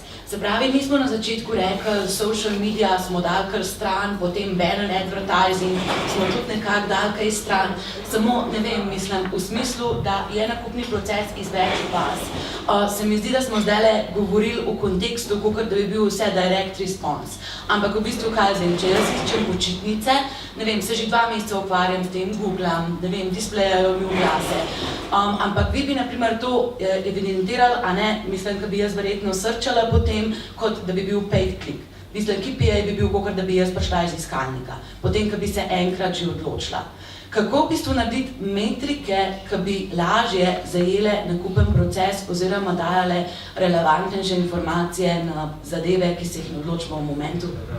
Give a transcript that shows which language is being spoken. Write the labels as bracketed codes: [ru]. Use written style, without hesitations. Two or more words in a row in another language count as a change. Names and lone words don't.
[sl] Se pravi, mi smo na začetku rekli, [en] social media [sl] smo dali kar stran, potem [en] banner advertising [sl] smo tudi nekako dali kaj stran. Samo, ne vem, mislim, v smislu, da je nakupni proces iz več faz. Se mi zdi, da smo zdajle govorili v kontekstu, kakor da bi bil vse [en] direct response. [sl] Ampak v bistvu, kaj zdaj, če jaz iščem počitnice, ne vem, se že 2 meseca ukvarjam s tem, googlam, ne vem, displejajo mi oglase. Ampak vi bi, na primer, to evidentirali, a ne, mislim, da bi jaz verjetno srčala potem, kot da bi bil [en] paid click. [sl] Mislim, KPI bi bil kakor, da bi jaz prišla iz iskalnika, potem, ko bi se enkrat že odločila. Kako v bistvu narediti metrike, ki bi lažje zajele nakupen proces oziroma dajale relevantnejše informacije na zadeve, ki se jih ne odločimo v momentu?